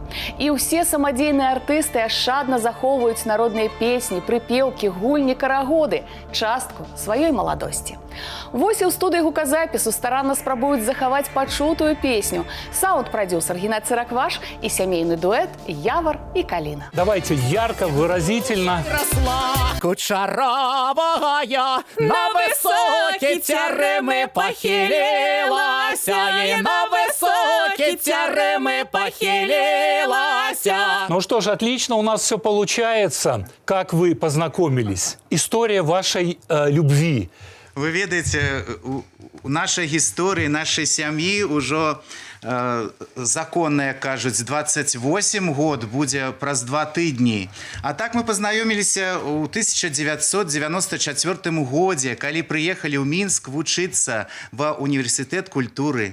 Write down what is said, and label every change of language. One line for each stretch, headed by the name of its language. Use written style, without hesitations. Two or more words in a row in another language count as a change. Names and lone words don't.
Belarusian: І ўсе самадзейныя артысты ашчадна захоўваюць народныя песні, прыпеўкі, гульні, карагоды, частку сваёй маладосці. Вось і ў студыі гуказапісу старанна спрабуюць захаваць пачутую песню. Саунд-прадзюсер Геннадзь Цыракваш і сямейны дуэт Явар і Каліна.
Russian: Давайте ярко, выразительно. Кучаровая на высокие теремы похилилась, и на высокие теремы похилилась. Ну что ж, отлично, у нас все получается. Как вы познакомились? История вашей любви.
Belarusian: Вы ведаеце, у нашай гісторыі, нашай сям'і ўжо законная, кажуць, 28 год будзе праз 2 тыдні. А так мы пазнаёміліся ў 1994 годзе, калі прыехалі ў Мінск вучыцца ва універсітэт культуры.